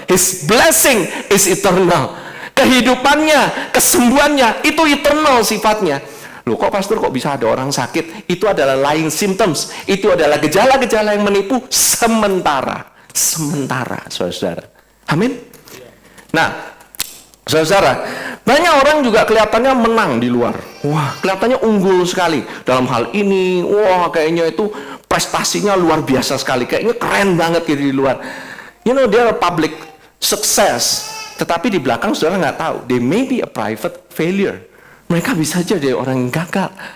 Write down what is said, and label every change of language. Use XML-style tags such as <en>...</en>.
<en>His blessing is eternal.</en> <id>Kehidupannya, kesembuhannya itu eternal sifatnya. Loh, kok pastor kok bisa ada orang sakit? Itu adalah</id> <en>lying symptoms.</en> <id>Itu adalah gejala-gejala yang menipu sementara. Sementara, saudara. Amin. Nah, saudara, banyak orang juga kelihatannya menang di luar. Wah, kelihatannya unggul sekali dalam hal ini. Wah, kayaknya itu prestasinya luar biasa sekali. Kayaknya keren banget gitu di luar.</id> <en>You know, they are a public success.</en> <id>Tetapi di belakang saudara nggak tahu.</id> <en>They may be a private failure.</en> <id>Mereka bisa jadi orang yang gagal.</id>